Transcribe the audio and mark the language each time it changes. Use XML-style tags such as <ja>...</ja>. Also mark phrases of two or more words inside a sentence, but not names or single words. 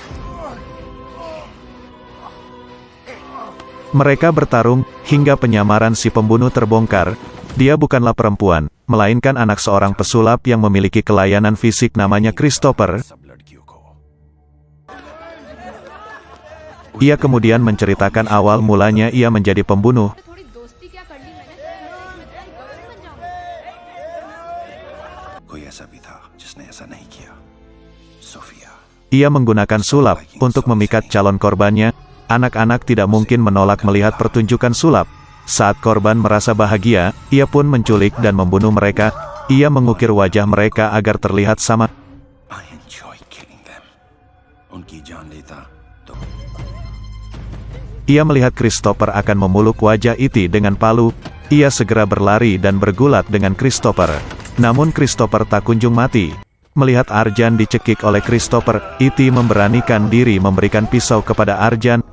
<id>Mereka bertarung, hingga penyamaran si pembunuh terbongkar. Dia bukanlah perempuan, melainkan anak seorang pesulap yang memiliki kelainan fisik namanya Christopher. Ia kemudian menceritakan awal mulanya ia menjadi pembunuh.</id> <hi>थोड़ी दोस्ती क्या कर ली मैंने कोई ऐसा भी था जिसने ऐसा नहीं किया सोफिया</hi> <id>Ia menggunakan sulap untuk memikat calon korbannya. Anak-anak tidak mungkin menolak melihat pertunjukan sulap. Saat korban merasa bahagia, ia pun menculik dan membunuh mereka. Ia mengukir wajah mereka agar terlihat sama.</id> <en>I enjoy killing them</en> <hi>उनकी जान लेता तो</hi> <id>Ia melihat Christopher akan memuluk wajah Iti dengan palu. Ia segera berlari dan bergulat dengan Christopher. Namun Christopher tak kunjung mati. Melihat Arjan dicekik oleh Christopher, Iti memberanikan diri memberikan pisau kepada Arjan.</id>